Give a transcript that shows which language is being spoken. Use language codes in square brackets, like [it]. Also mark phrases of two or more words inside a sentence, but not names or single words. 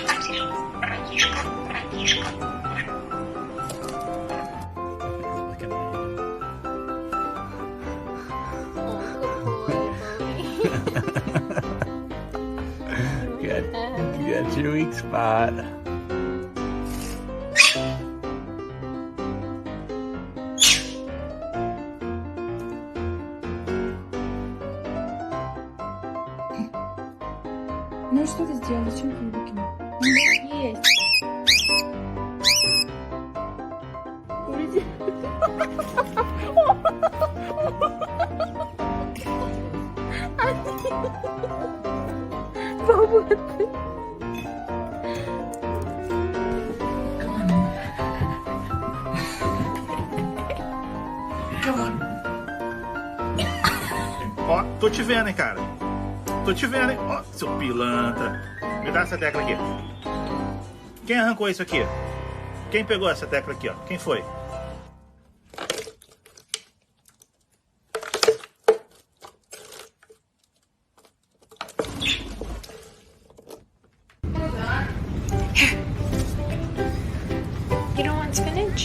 [en] That's your weak spot. [ru] Ну что ты сделала? Зачем ты его выкинул? Есть. Уйди. Баба ты. [pt] Ó, tô te vendo, hein, cara. Tô te vendo, hein. Ó, seu pilantra. Me dá essa tecla aqui. Quem arrancou isso aqui? Quem pegou essa tecla aqui, ó? Quem foi? [en] You don't want spinach?